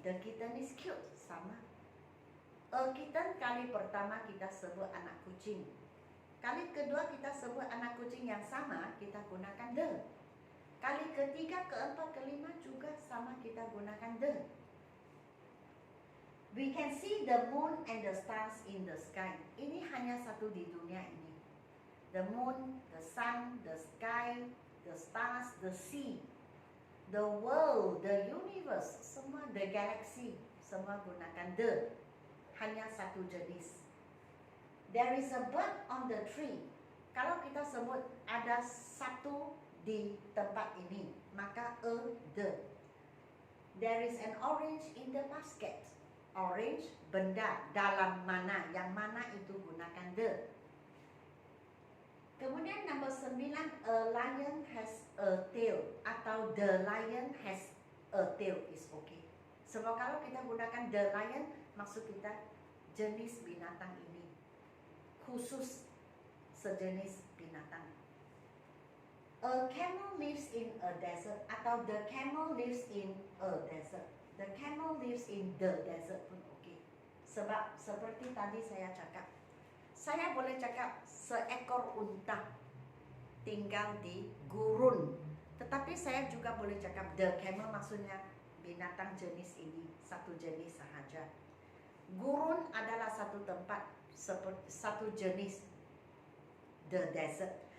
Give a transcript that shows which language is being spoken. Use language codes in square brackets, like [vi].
[en] The kitten is cute. [ms] Sama. A kitten kali pertama kita sebut anak kucing. Kali kedua kita sebut anak kucing yang sama, kita gunakan the. Kali ketiga, keempat, kelima juga sama kita gunakan the. [en] We can see the moon and the stars in the sky. [ms] Ini hanya satu di dunia ini. [en] The moon, the sun, the sky, the stars, the sea, the world, the universe, semua, the galaxy, [ms] semua gunakan [en] the. [ms] Hanya satu jenis. [en] There is a bird on the tree. [ms] Kalau kita sebut ada satu di tempat ini, maka the. [en] There is an orange in the basket. [ms] Orange, benda, dalam mana, yang mana itu gunakan the. Kemudian nombor 9, [en] a lion has a tail, atau the lion has a tail is okay. [ms] Sebab kalau kita gunakan the lion, maksud kita jenis binatang ini, khusus sejenis binatang. [en] A camel lives in a desert, atau the camel lives in a desert. The camel lives in the desert pun okay. [ms] Sebab seperti tadi saya cakap, saya boleh cakap seekor unta tinggal di gurun. Tetapi saya juga boleh cakap [en] the camel, [ms] maksudnya binatang jenis ini, satu jenis sahaja. Gurun adalah satu tempat, satu jenis, the desert.